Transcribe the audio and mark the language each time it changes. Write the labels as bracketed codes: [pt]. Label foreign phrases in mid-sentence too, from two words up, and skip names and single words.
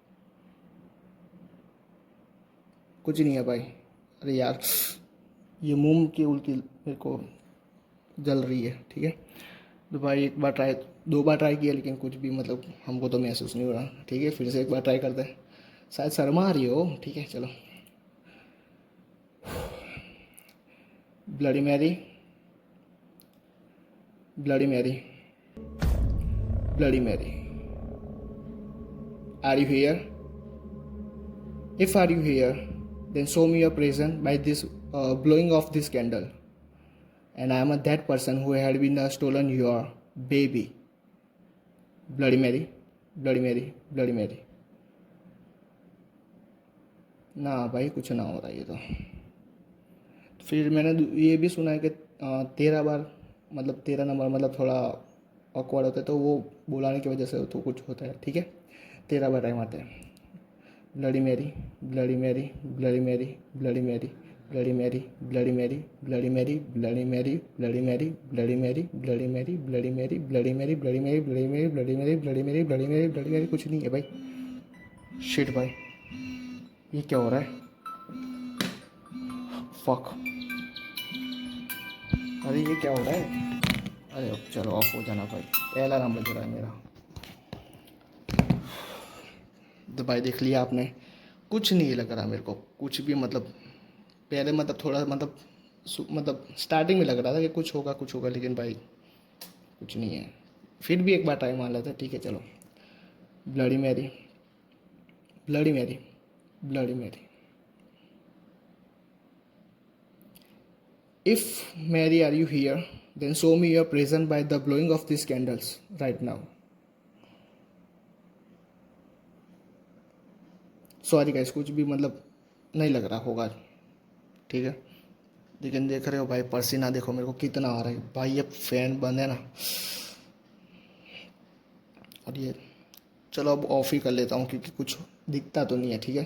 [hi] कुछ नहीं है भाई। अरे यार ये मुंह की उल्टी मेरे को जल रही है, ठीक है। तो भाई एक बार ट्राई, 2 बार ट्राई किया, लेकिन कुछ भी मतलब हमको तो महसूस नहीं हो रहा, ठीक है। फिर से एक बार ट्राई करते हैं, शायद शर्मा आ रही हो, ठीक है चलो। [en] Bloody Mary Bloody Mary Bloody Mary, are you here? If are you here, then show me your presence by this blowing of this candle. And I am that person who had been stolen your baby. Bloody Mary, Bloody Mary, Bloody Mary. [hi] ना भाई कुछ ना हो रहा ये तो। फिर मैंने ये भी सुना है कि 13 बार मतलब 13 नंबर मतलब थोड़ा ऑकवर्ड होता है, तो वो बुलाने की वजह से तो कुछ होता है, ठीक है। 13 बार टाइम आते हैं। Bloody Mary, Bloody Mary, Bloody Mary, Bloody Mary, Bloody Mary, Bloody Mary, Bloody Mary, Bloody Mary, Bloody Mary, Bloody Mary, Bloody Mary, Bloody Mary, Bloody Mary, Bloody Mary, Bloody Mary, Bloody Mary, Bloody Mary, Bloody Mary, Bloody Mary, कुछ नहीं है भाई। शिट भाई, ये क्या हो रहा है? फक, अरे ये क्या हो रहा है? अरे अब चलो ऑफ हो जाना भाई, अलार्म बज रहा है मेरा। तो भाई देख लिया आपने, कुछ नहीं लग रहा मेरे को कुछ भी, मतलब पहले मतलब थोड़ा मतलब स्टार्टिंग में लग रहा था कि कुछ होगा, लेकिन भाई कुछ नहीं है। फिर भी एक बार ट्राई मार लेते हैं, ठीक है चलो। ब्लडी मैरी, ब्लडी मैरी, ब्लडी मैरी। [en] If Mary, are you here? Then show me your presence by the blowing of these candles right now. sorry guys, [hi] कुछ भी मतलब नहीं लग रहा होगा, ठीक है। लेकिन देख रहे हो भाई, पसीना देखो मेरे को कितना आ रहा है भाई, ये फैन बंद है ना। और ये चलो अब ऑफ ही कर लेता हूँ, क्योंकि कुछ दिखता तो नहीं है, ठीक है।